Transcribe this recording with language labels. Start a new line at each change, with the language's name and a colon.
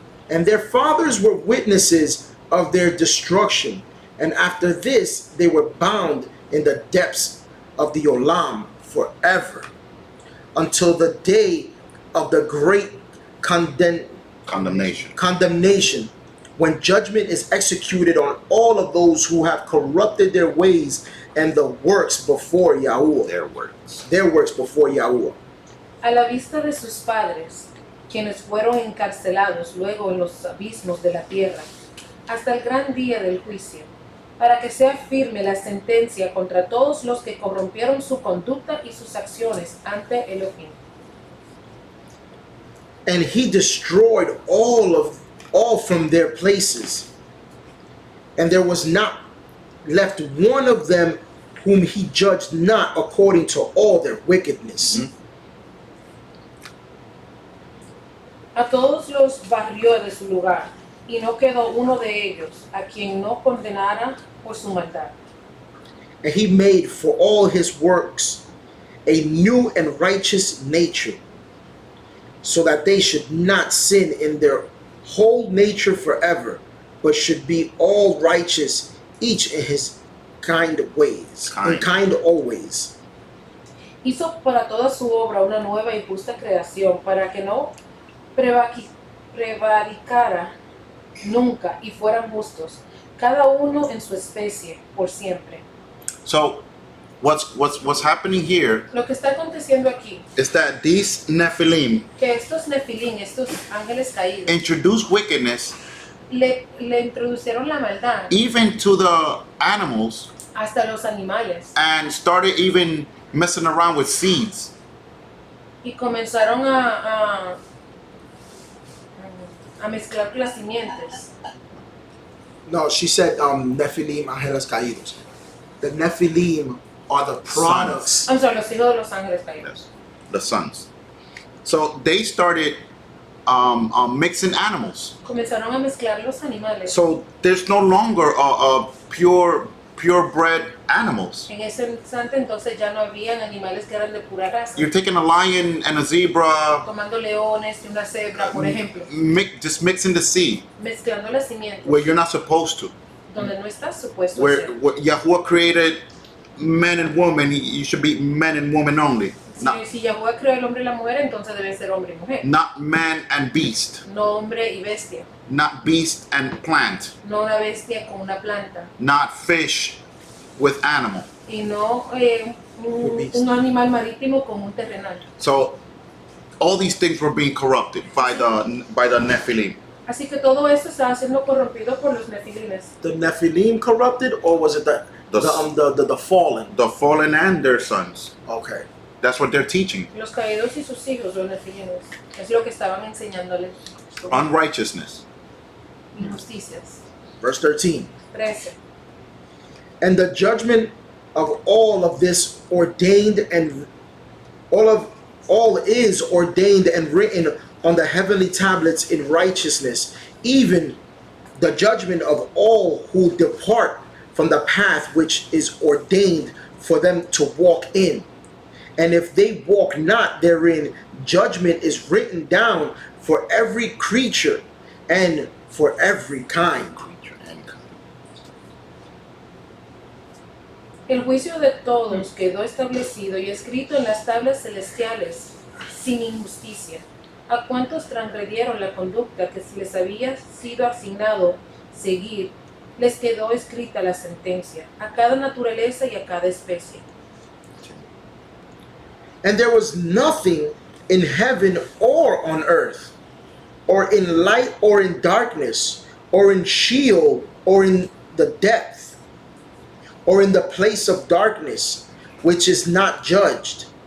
English: And their fathers were witnesses of their destruction, and after this they were bound in the depths of the Olam forever, until the day of the great condemnation, when judgment is executed on all of those who have corrupted their ways and the works before Yahuwah. Their works before Yahuwah.
Spanish: A la vista de sus padres, quienes fueron encarcelados luego en los abismos de la tierra, hasta el gran día del juicio, para que sea firme la sentencia contra todos los que corrompieron su conducta y sus acciones ante Elohim.
English: And he destroyed all from their places, and there was not left one of them whom he judged not according to all their wickedness.
Spanish: A todos los barrió de su lugar, y no quedó uno de ellos a quien no condenara por su maldad.
English: And he made for all his works a new and righteous nature, so that they should not sin in their whole nature forever, but should be all righteous, each in his kind ways, and kind always.
Spanish: Hizo para toda su obra una nueva y justa creación, para que no prevaricara nunca y fueran justos, cada uno en su especie, por siempre.
English: So, what's happening here
Spanish: Lo que está aconteciendo aquí,
English: is that these Nephilim
Spanish: que estos nefilín, estos ángeles caídos,
English: introduce wickedness
Spanish: le introdujeron la maldad
English: even to the animals
Spanish: hasta los animales
English: and started even messing around with seeds.
Spanish: y comenzaron a mezclar las simientes.
English: No, she said Nephilim,
Spanish: ángeles caídos.
English: The Nephilim are the products. I'm sorry,
Spanish: los hijos de los ángeles caídos.
English: The sons. So they started mixing animals.
Spanish: Comenzaron a mezclar los animales.
English: So there's no longer a purebred animals.
Spanish: En ese instante entonces ya no habían animales que eran de pura raza.
English: You're taking a lion and a zebra,
Spanish: Tomando leones y una cebra, por ejemplo,
English: just mixing the seed
Spanish: mezclando las simientes
English: where you're not supposed to.
Spanish: donde no estás supuesto a
English: Where
Spanish: ser.
English: Yahuwah created men and women, you should be men and women only.
Spanish: Si Yahweh creó el hombre y la mujer, entonces debe ser hombre y mujer.
English: Not man and beast.
Spanish: No hombre y bestia.
English: Not beast and plant.
Spanish: No una bestia con una planta.
English: Not fish with animal.
Spanish: Y no un animal marítimo con un terrenal.
English: So all these things were being corrupted by the Nephilim.
Spanish: Así que todo esto estaba siendo corrompido por los nefilines.
English: The Nephilim corrupted, or was it the fallen? The fallen and their sons. Okay. That's what they're teaching.
Spanish: Los caídos y sus hijos, los nefilines. Es lo que estaban enseñándoles.
English: Unrighteousness.
Spanish: Injusticias.
English: Verse 13.
Spanish: 13.
English: And the judgment of all of this ordained and all is ordained and written on the heavenly tablets in righteousness, even the judgment of all who depart from the path which is ordained for them to walk in. And if they walk not therein, judgment is written down for every creature and for every kind.
Spanish: El juicio de todos quedó establecido y escrito en las tablas celestiales, sin injusticia. A cuantos transgredieron la conducta que se les había sido asignado seguir, les quedó escrita la sentencia, a cada naturaleza y a cada especie.
English: And there was nothing in heaven or on earth, or in light or in darkness, or in Sheol or in the depth, or in the place of darkness, which is not judged.